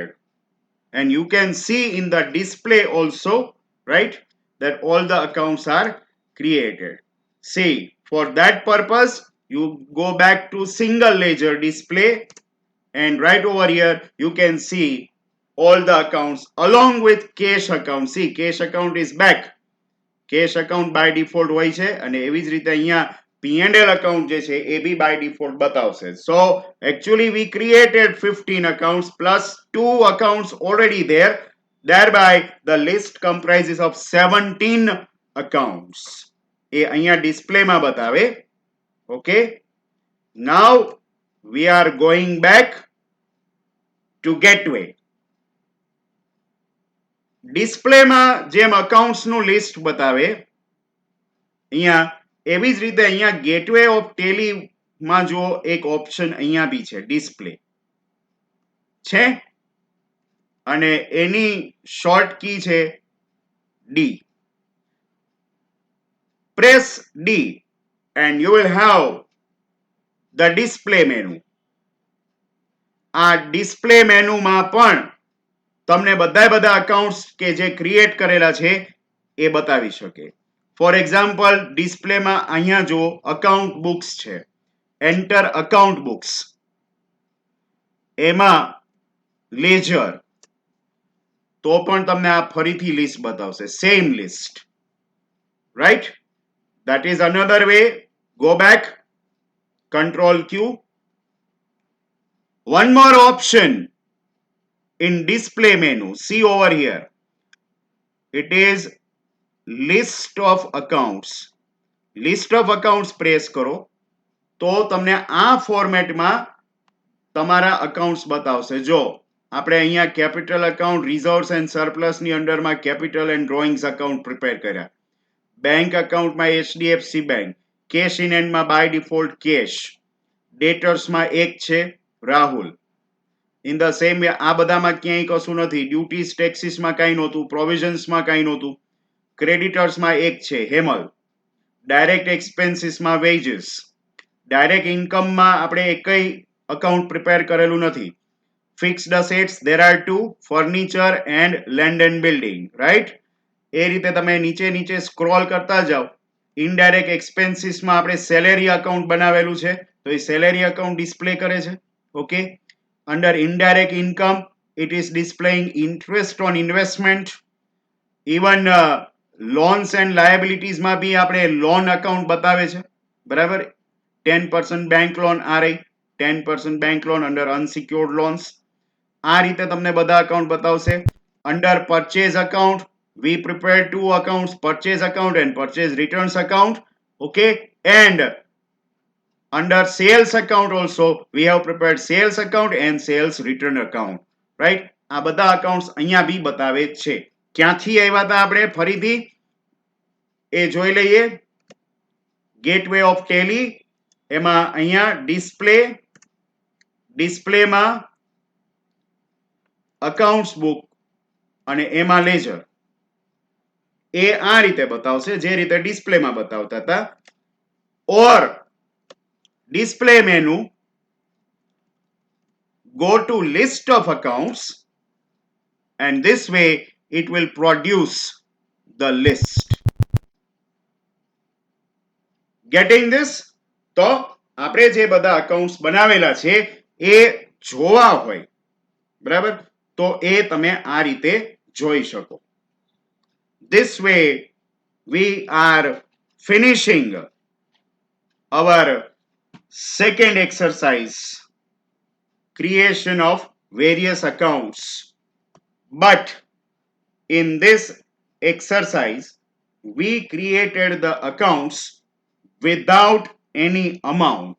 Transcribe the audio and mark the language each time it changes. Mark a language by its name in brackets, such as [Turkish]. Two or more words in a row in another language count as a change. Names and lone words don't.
[English] And you can see in the display also, right, that all the accounts are created. See, for that purpose, you go back to single ledger display. And right over here, you can see all the accounts along with cash account. See, cash account is back. Cash account by default [Gujarati] હોય છે અને એવી જ રીતે અહીંયા [English] P&L account [Gujarati] જે છે એ બી [English] by default [Gujarati] બતાવશે. [English] So actually we created 15 accounts plus 2 accounts already there. Thereby the list comprises of 17 accounts. [Gujarati] એ અહીંયા display માં બતાવે. [English] Okay. Now we are going back to Gateway. [Gujarati] ડિસ્પ્લે માં જેમ અકાઉન્ટ્સ નું લિસ્ટ બતાવે અહીંયા એવી જ રીતે અહીંયા ગેટવે ઓફ ટેલી માં જો એક ઓપ્શન અહીંયા બી છે ડિસ્પ્લે છે. અને એની શોર્ટ કી છે D. [English] Press D and you will have the display menu. [Gujarati] આ [English] display menuમાં [Gujarati] પણ તમને બધા અકાઉન્ટ્સ કે જે ક્રિએટ કરેલા છે એ બતાવી શકે. [English] for example [Gujarati] ડિસ્પ્લેમાં અહીંયા જો [English] account books [Gujarati] છે, [English] enter account books, [Gujarati] એમાં લેજર, તો પણ તમને આ ફરીથી લિસ્ટ બતાવશે, [English] same list, right? That is another way. Go back, Control Q. One more option in display menu, see over here, it is list of accounts. List of accounts press [Gujarati] કરો તો તમને આ ફોર્મેટમાં તમારા અકાઉન્ટ્સ બતાવશે. જો આપણે અહીંયા [English] capital account, reserves and surplus ની underમાં capital and drawings account prepare કર્યા. bank accountમાં HDFC bank, cash in handમાં by default cash, debtorsમાં [Gujarati] એક છે [English] રાહુલ. in the same way [Gujarati] આ બધામાં ક્યાંય કશું નથી. [English] duties taxesમાં [Gujarati] કાંઈ નહોતું, પ્રોવિઝન્સમાં કાંઈ નહોતું. ક્રેડિટર્સમાં એક છે હેમલ, [English] direct expensesમાં wages, direct incomeમાં [Gujarati] આપણે એકય [English] account prepare [Gujarati] કરેલું નથી. [English] fixed assets there are two, furniture and land and building, right? [Gujarati] એ રીતે તમે નીચે સ્ક્રોલ કરતા જાઓ. [English] indirect expensesમાં [Gujarati] આપણે [English] salary account [Gujarati] બનાવેલું છે તો એ [English] salary account [Gujarati] ડિસ્પ્લે કરે છે. [English] okay, under indirect income it is displaying interest on investment. Even loans and liabilities [Gujarati] માં બી આપણે [English] loan account [Gujarati] બતાવે છે, બરાબર? [English] 10% bank loan [Gujarati] આ રહી, [English] 10% bank loan under unsecured loans. [Gujarati] આ રીતે તમને બધા અકાઉન્ટ બતાવશે. [English] under purchase account we prepared two accounts, purchase account and purchase returns account. Okay, and under sales account also we have prepared sales account and sales return account, right? [Gujarati] આ બધા accounts અહીંયા બી બતાવે છે. ક્યાંથી આવ્યા હતા આપણે ફરીથી એ જોઈ લઈએ. ગેટવે ઓફ ટેલી, એમાં અહીંયા [English] displayમાં accounts book [Gujarati] અને એમાં લેજર. એ આ રીતે બતાવશે જે રીતે ડિસ્પ્લેમાં બતાવતા હતા. [English] or display menu, go to list of accounts and this way it will produce the list. Getting this? [Gujarati] તો આપણે જે બધા અકાઉન્ટ્સ બનાવેલા છે એ જોવા હોય, બરાબર? તો એ તમે આ રીતે જોઈ શકો. [English] This way we are finishing our second exercise, creation of various accounts. But in this exercise we created the accounts without any amount.